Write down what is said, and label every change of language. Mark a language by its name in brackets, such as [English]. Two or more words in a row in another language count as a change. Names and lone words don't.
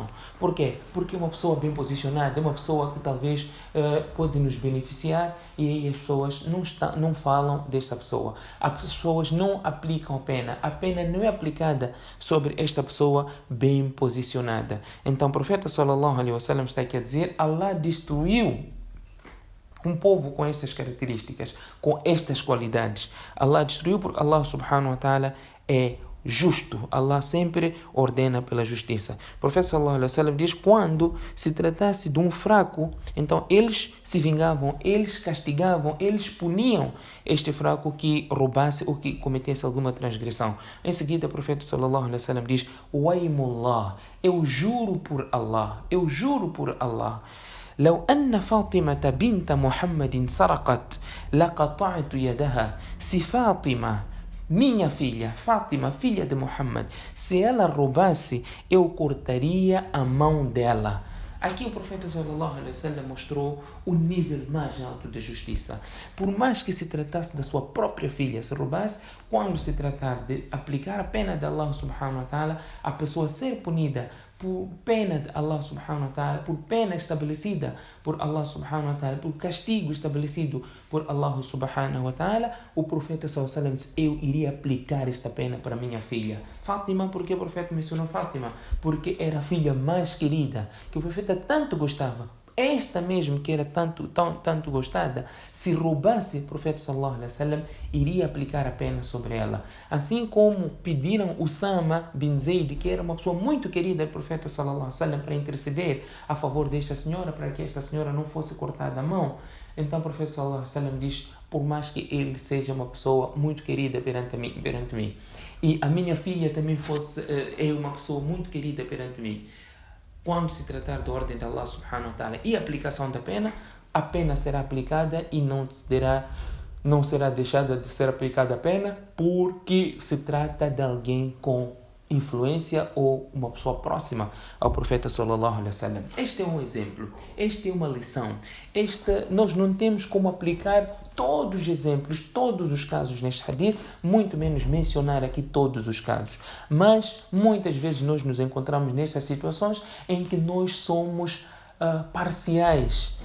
[Portuguese] Por quê? Porque uma pessoa bem posicionada é uma pessoa que talvez pode nos beneficiar, e aí as pessoas não falam desta pessoa. As pessoas não aplicam a pena não é aplicada sobre esta pessoa bem posicionada. Então o profeta [Arabic] صلى الله عليه وسلم [Portuguese] está aqui a dizer: Allah destruiu um povo com estas características, com estas qualidades. Allah destruiu porque [Arabic] الله سبحانه وتعالى [Portuguese] é justo. Allah sempre ordena pela justiça. O profeta [Arabic] صلى الله عليه وسلم [Portuguese] diz: quando se tratasse de um fraco, então eles se vingavam, eles castigavam, eles puniam este fraco que roubasse ou que cometesse alguma transgressão. Em seguida o profeta [Arabic] صلى الله عليه وسلم [Portuguese] diz: Waimullah, eu juro por Allah, [Arabic] لو أن فاطمة بنت محمد سرقت لقطعت يدها. [Portuguese] Se Fátima, minha filha, Fátima, filha de Muhammad, se ela roubasse, eu cortaria a mão dela. Aqui o profeta [Arabic] صلى الله عليه وسلم [Portuguese] mostrou o nível mais alto de justiça. Por mais que se tratasse da sua própria filha, se roubasse, quando se tratar de aplicar a pena de [Arabic] الله سبحانه وتعالى, [Portuguese] a pessoa ser punida por pena de [Arabic] الله سبحانه وتعالى, [Portuguese] por pena estabelecida por [Arabic] الله سبحانه وتعالى, [Portuguese] por castigo estabelecido por [Arabic] الله سبحانه وتعالى, [Portuguese] o profeta [Arabic] صلى الله عليه وسلم [Portuguese] disse: eu iria aplicar esta pena para minha filha Fátima. Por que o profeta mencionou Fátima? Porque era a filha mais querida, que o profeta tanto gostava. Esta mesmo que era tanto gostada, se roubasse, o profeta [Arabic] صلى الله عليه وسلم [Portuguese] iria aplicar a pena sobre ela. Assim como pediram Usama bin Zayd, que era uma pessoa muito querida do profeta [Arabic] صلى الله عليه وسلم, [Portuguese] para interceder a favor desta senhora, para que esta senhora não fosse cortada a mão. Então o profeta [Arabic] صلى الله عليه وسلم [Portuguese] diz: por mais que ele seja uma pessoa muito querida perante mim, e a minha filha também é uma pessoa muito querida perante mim, quando se tratar da ordem de [Arabic] الله سبحانه وتعالى [Portuguese] e a aplicação da pena, a pena será aplicada e não será deixada de ser aplicada a pena, porque se trata de alguém com influência ou uma pessoa próxima ao profeta [Arabic] صلى الله عليه وسلم. [Portuguese] Este é um exemplo, esta é uma lição. Nós não temos como aplicar todos os exemplos, todos os casos neste hadith, muito menos mencionar aqui todos os casos. Mas muitas vezes nós nos encontramos nestas situações em que nós somos parciais.